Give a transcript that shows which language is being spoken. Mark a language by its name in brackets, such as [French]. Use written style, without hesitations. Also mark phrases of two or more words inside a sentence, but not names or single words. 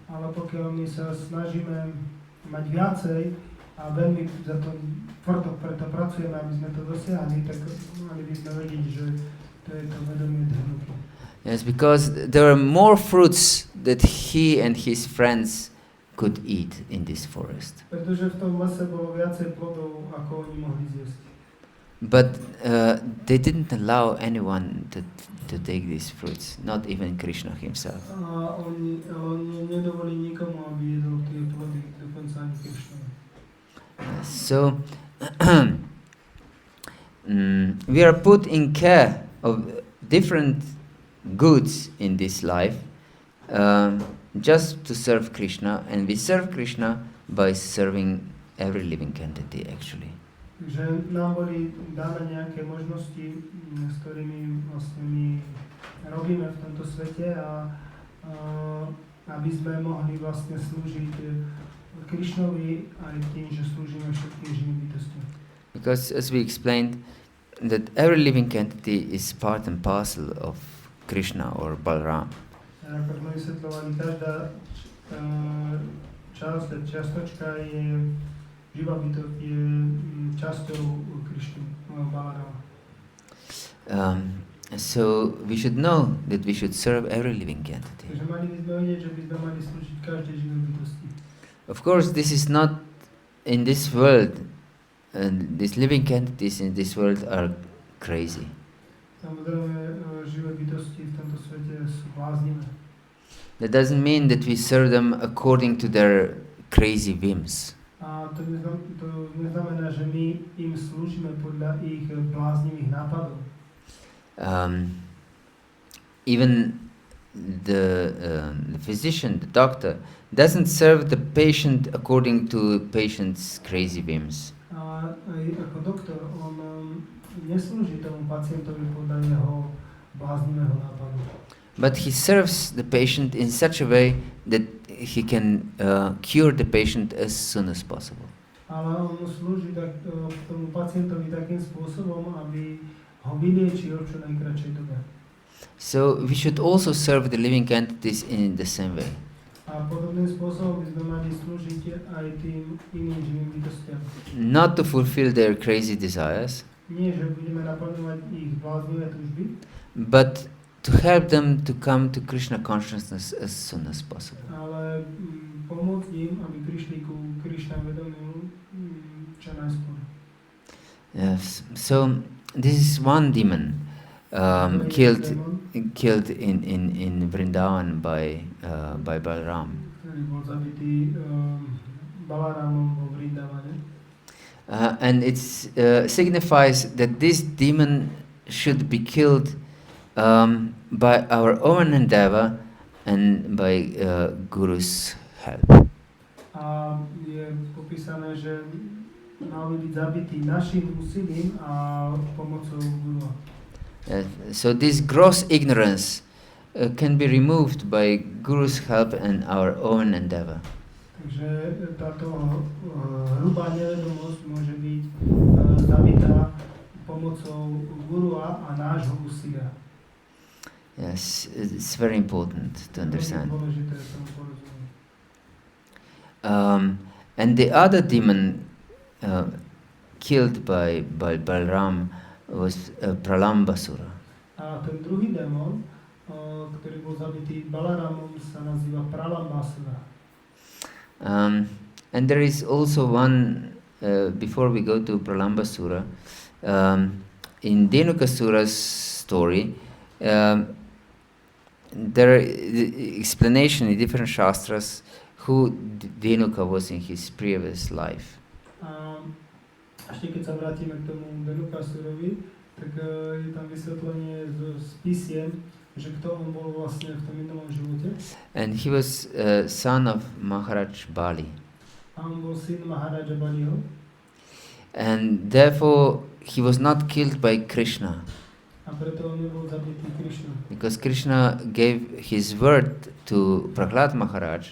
[Slovak] Ale pokiaľ my sa snažíme mať viacej a veľmi za to tvrdo preto pracujeme, aby sme to dosiahli, tak mali by sme vedieť, že to je to vedomie Dhenuky. [English] Yes, because there are more fruits that he and his friends could eat in this forest. [Slovak] Pretože v tom lese bolo viacej plodov, ako oni mohli zjesť. [English] But they didn't allow anyone to take these fruits, not even Krishna himself. [Slovak] A oni nedovolili nikomu, aby jedol tie plody, dokonca ani Krišnovi. [English] So we are put in care of different goods in this life just to serve Krishna, and we serve Krishna by serving every living entity actually. [Slovak] Takže nám boli dané nejaké možnosti, s ktorými vlastne my robíme v tomto svete a aby sme mohli vlastne slúžiť Krišnovi aj tým, že slúžime všetkým živým bytostiam. [English] Because as we explained, that every living entity is part and parcel of Krishna or Balarāma. [Slovak] Ako sme vysvetľovali, každá čiastočka je živá bytosť, je časťou Krišny, Balarāma. [English] So we should know that we should serve every living entity. [Slovak] Takže mali by sme vedieť, že by sme mali slúžiť každej živej bytosti. [English] Of course, this is not in this world, and these living entities in this world are crazy. [Slovak] Samozrejme, živé bytosti v tomto svete sú bláznivé. [English] That doesn't mean that we serve them according to their crazy whims. [Slovak] A to neznamená, že my im slúžime podľa ich bláznivých nápadov. [English] Even the physician, the doctor, doesn't serve the patient according to patient's crazy whims. [Slovak] A ako doktor, on neslúži tomu pacientovi podľa jeho bláznivého nápadu. [English] But he serves the patient in such a way that he can cure the patient as soon as possible. [Slovak] Ale on slúži tomu pacientovi takým spôsobom, aby ho vyliečil v čo najkratšej dobe. [English] So we should also serve the living entities in the same way. [Slovak] A podobným spôsobom by sme mali slúžiť aj tým iným živým bytostiam. [English] Not to fulfill their crazy desires, [Slovak] Nie, že budeme naplňovať ich bláznivé túžby, [English] but to help them to come to Krishna consciousness as soon as possible. [Slovak] ale pomôcť im, aby prišli ku Krišna vedomiu čo najskôr. [English] Yes. So this is one demon killed in Vrindavan by Balarāma. [Slovak] Ktorý bol zabitý Balarámom vo Vrindavane. [English] And it signifies that this demon should be killed by our own endeavor and by Guru's help. [Slovak] A je popísané, že mal byť zabitý našim úsilím a pomocou Gurua. [English] So this gross ignorance can be removed by Guru's help and our own endeavor. [Slovak] Takže táto hrubá nevedomosť môže byť zabitá pomocou Gurua a nášho úsilia. [English] Yes, it's very important to understand. And the other demon killed by Balarāma was Pralambasura. [Slovak] A ten druhý démon, ktorý bol zabitý Balarámom, sa nazýva Pralambasura. [English] And there is also one, before we go to Pralambasura, in Dhenukasura's story, there is explanation in different shastras who Dhenuka was in his previous life. [Slovak] Ešte keď sa vrátime k tomu Dhenukasurovi, tak je tam vysvetlenie z písiem, že kto on bol vlastne v tom minulom živote. [English] And he was son of Maharaj Bali. [Slovak] A on bol syn Maharaja Baliho. [English] And therefore he was not killed by Krishna. [Slovak] A preto on nebol zabitý Krishna. [English] Because Krishna gave his word to Prahlad Maharaj.